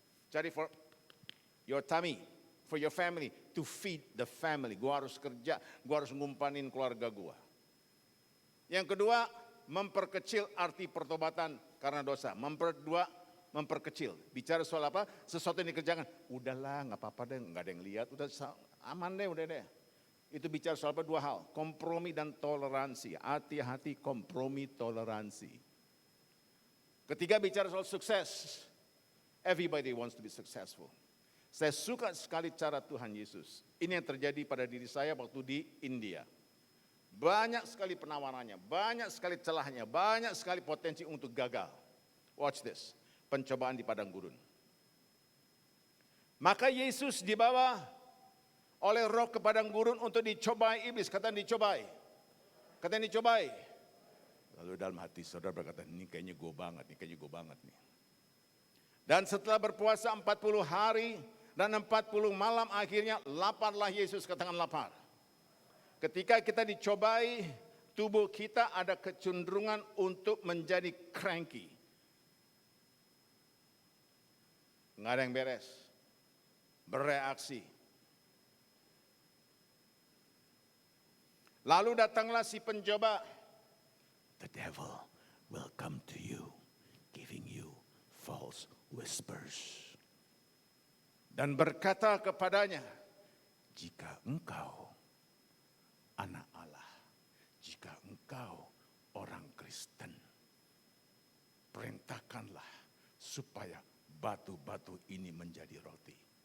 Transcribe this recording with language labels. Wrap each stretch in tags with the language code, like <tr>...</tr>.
<id>Cari</id> <en>for your tummy, for your family, to feed the family.</en> <id>Gua harus kerja, gua harus ngumpanin keluarga gua. Yang kedua, memperkecil arti pertobatan karena dosa. Memperkecil. Bicara soal apa? Sesuatu yang dikerjakan. Udahlah, nggak apa-apa deh, nggak ada yang lihat. Udah aman deh, udah deh. Itu bicara soal apa? 2 hal. Kompromi dan toleransi. Hati-hati kompromi toleransi. Ketiga bicara soal sukses.</id> <en>Everybody wants to be successful.</en> <id>Saya suka sekali cara Tuhan Yesus. Ini yang terjadi pada diri saya waktu di India. Banyak sekali penawarannya, banyak sekali celahnya, banyak sekali potensi untuk gagal.</id> <en>Watch this,</en> <id>pencobaan di padang gurun. Maka Yesus dibawa oleh Roh ke padang gurun untuk dicobai iblis. Katakan dicobai. Katakan dicobai. Lalu dalam hati saudara berkata, ini kayaknya gue banget nih. Dan setelah berpuasa 40 hari dan 40 malam akhirnya laparlah Yesus, katakan lapar. Ketika kita dicobai, tubuh kita ada kecenderungan untuk menjadi cranky. Nggak ada yang beres. Bereaksi. Lalu datanglah si pencoba.</id> <en>The devil will come to you, giving you false whispers.</en> <id>Dan berkata kepadanya, jika engkau anak Allah, jika engkau orang Kristen, perintahkanlah supaya batu-batu ini menjadi roti.</id>